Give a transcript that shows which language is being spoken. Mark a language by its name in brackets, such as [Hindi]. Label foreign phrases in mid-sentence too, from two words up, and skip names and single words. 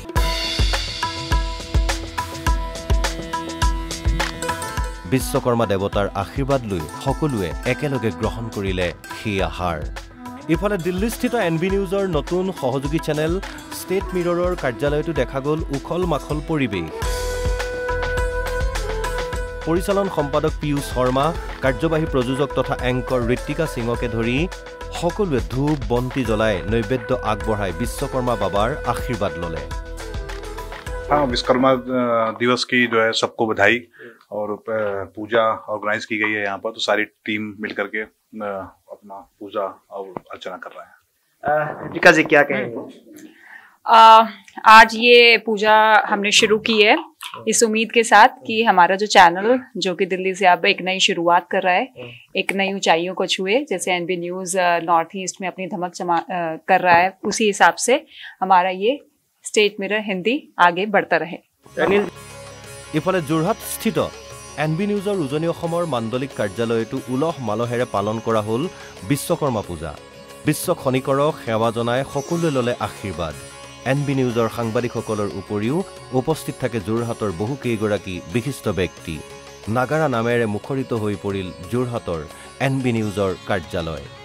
[Assamese] বিশ্বকৰ্মা দেৱতাৰ আশীৰ্বাদ লৈ সকলোৱে একেলগে গ্ৰহণ কৰিলে সেই আহাৰ ইফালে দিল্লীস্থিত এনবি নিউজৰ নতুন সহযোগী চেনেল ষ্টেট মিৰৰৰ কাৰ্যালয়টো দেখা গ'ল উখল মাখল পৰিৱেশ পৰিচালন সম্পাদক পিয়ুষ শৰ্মা কাৰ্যবাহী প্ৰযোজক তথা এংকৰ ঋত্বিকা সিঙকে ধৰি সকলোৱে ধূপ বন্তি জ্বলাই নৈবেদ্য আগবঢ়াই বিশ্বকৰ্মা বাবাৰ আশীৰ্বাদ ল'লে [Hindi] हाँ विश्वकर्मा दिवस की जो है सबको बधाई और पूजा ऑर्गेनाइज की गई है यहाँ पर तो सारी टीम मिलकर के अपना पूजा और अर्चना कर रहे हैं ऋतिका जी क्या कहेंगे आज ये पूजा हमने शुरू की है इस उम्मीद के साथ कि हमारा जो चैनल जो कि दिल्ली से अब एक नई शुरुआत कर रहा है एक नई ऊंचाइयों को छुए जैसे एनबी न्यूज़ नॉर्थ ईस्ट में अपनी धमक कर रहा है उसी हिसाब से हमारा ये स्टेट मिरर हिंदी आगे बढ़ता रहे [Assamese] ইফালে যোৰহাট স্থিত এনবি নিউজৰ উজনি অসমৰ মাণ্ডলিক কাৰ্যালয়টো উলহ মালহেৰে পালন কৰা হ'ল বিশ্বকৰ্মা পূজা বিশ্ব খনিকৰক সেৱা জনাই সকলোৱে ল'লে আশীৰ্বাদ এনবি নিউজৰ সাংবাদিকসকলৰ উপৰিও উপস্থিত থাকে যোৰহাটৰ বহু কেইগৰাকী বিশিষ্ট ব্যক্তি নাগাৰা নামেৰে মুখৰিত হৈ পৰিল যোৰহাটৰ এনবি নিউজৰ কাৰ্যালয়